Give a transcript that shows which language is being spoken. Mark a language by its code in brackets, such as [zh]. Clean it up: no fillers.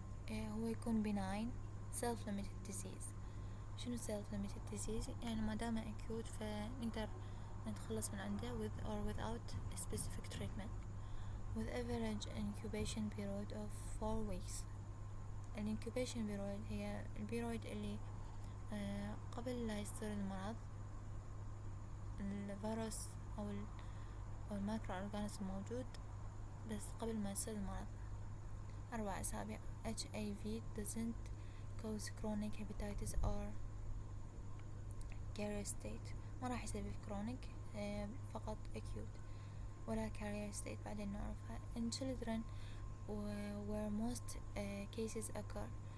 [ar] هو يكون [en] benign self-limited disease. شنو self-limited disease؟ [ar] يعني ما دام acute فنقدر نتخلص من عنده [en] with or without specific treatment, with average incubation period of 4 weeks. [ar] incubation period هي البيريود اللي قبل لا يصير المرض الفيروس أو المايكرو أورغانيزم موجود، بس قبل ما يصير المرض 4 أسابيع. [en] HIV doesn't cause chronic hepatitis or carrier state. [ar] ما راح يسبب chronic، فقط acute ولا carrier state بعدين نعرفها. [en] in children where most cases occur.